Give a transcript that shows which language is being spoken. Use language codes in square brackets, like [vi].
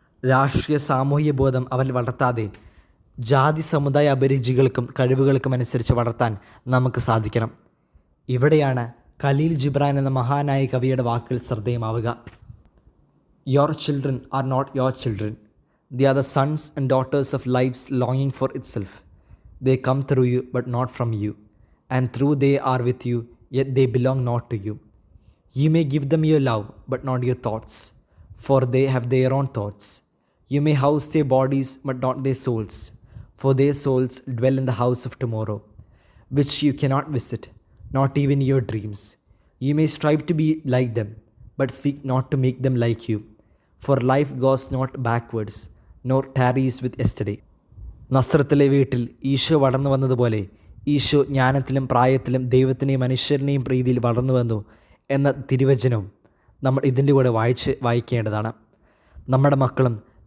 [ml] രാഷ്ട്രീയ സാമൂഹിക ബോധം അവൻ വളർത്താതെ ജാതി സമുദായ അഭിരുചികൾക്കും കഴിവുകൾക്കും അനുസരിച്ച് വളർത്താൻ നമുക്ക് സാധിക്കണം. ഇവിടെയാണ് ഖലീൽ ജിബ്രാൻ എന്ന മഹാനായ കവിയുടെ വാക്കുകൾ ശ്രദ്ധേയമാവുക. [en] Your children are not your children, they are the sons and daughters of lives ലോങ്ങിങ് for it self. They come through you but not from you, and through they are with you, yet they belong not to you. You may give them your love but not your thoughts, for they have their own thoughts. You may house their bodies but not their souls, for their souls dwell in the house of tomorrow, which you cannot visit, not even your dreams. You may strive to be like them, but seek not to make them like you, for life goes not backwards, nor tarries with yesterday. [ml] നസ്രത്തിലെ വീട്ടിൽ ഈശോ വളർന്നു വന്നതുപോലെ ഈശോ ജ്ഞാനത്തിലും പ്രായത്തിലും ദൈവത്തിനെയും മനുഷ്യരുടെയും പ്രീതിയിൽ വളർന്നു വന്നു എന്ന തിരുവചനവും നമ്മൾ ഇതിൻ്റെ കൂടെ വായിക്കേണ്ടതാണ്. നമ്മുടെ മക്കളും ജ്ഞാനത്തിലും പ്രായത്തിലും ദൈവത്തിൻ്റെയും മനുഷ്യരുടെയും പ്രീതിയിൽ വളർന്നു വരട്ടെ.